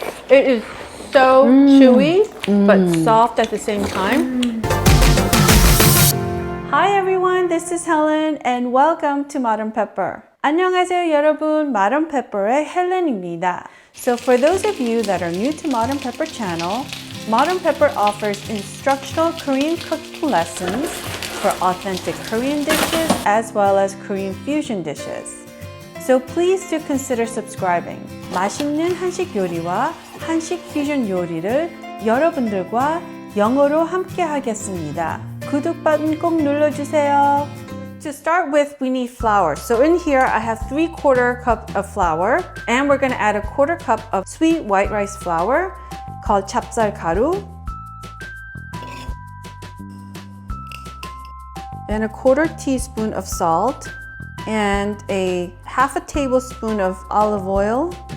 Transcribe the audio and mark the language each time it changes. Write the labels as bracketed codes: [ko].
[en] It is so chewy but soft at the same time. Hi everyone, this is Helen and welcome to Modern Pepper. [ko] 안녕하세요 여러분, Modern Pepper의 헬렌입니다. [en] So for those of you that are new to Modern Pepper channel, Modern Pepper offers instructional Korean cooking lessons for authentic Korean dishes as well as Korean fusion dishes. So please do consider subscribing. [ko] 맛있는 한식 요리와 한식 퓨전 요리를 여러분들과 영어로 함께 하겠습니다. 구독 버튼 꼭 눌러주세요. [en] To start with, we need flour. So in here, I have 3/4 cup of flour, and we're gonna add 1/4 cup of sweet white rice flour called 찹쌀 가루, and 1/4 teaspoon of salt, and a 1/2 tablespoon of olive oil.